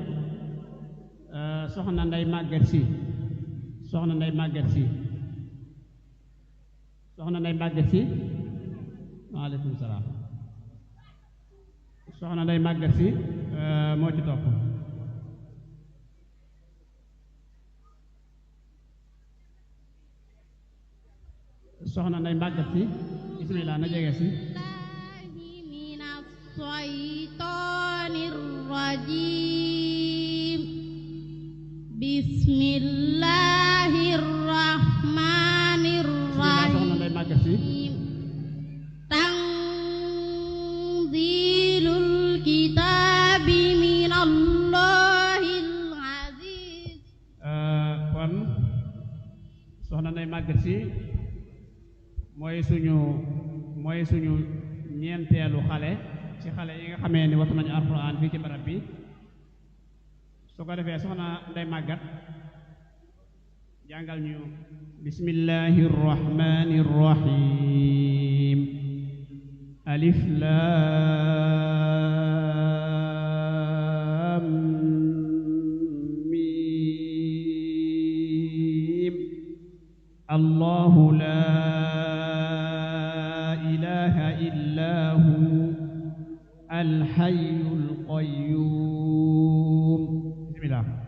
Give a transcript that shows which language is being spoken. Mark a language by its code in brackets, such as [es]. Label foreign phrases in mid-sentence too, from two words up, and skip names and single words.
[wo] soxna Ndey Màgget Si soxna Ndey Màgget Si soxna Ndey Màgget Si [ar] وعليكم السلام [wo] soxna Ndey Màgget Si moo ci topp soxna Ndey Màgget Si bismillah na jege si [ar] من الشيطان الرجيم بسم الله الرحمن الرحيم [wo] soxna Ndey Màgget Si [ar] تنزيل الكتاب من الله العزيز [wo] kon soxna Ndey Màgget Si mooy suñu ñeenteelu xale ci xale yi nga xamee ni wattu nañu alxuraan fii ci barab bi su ko defee soxna Ndey Màgget jàngal ñu [ar] بسم الله الرحمن الرحيم ألف لام ميم الله لا الحي القيوم بسم الله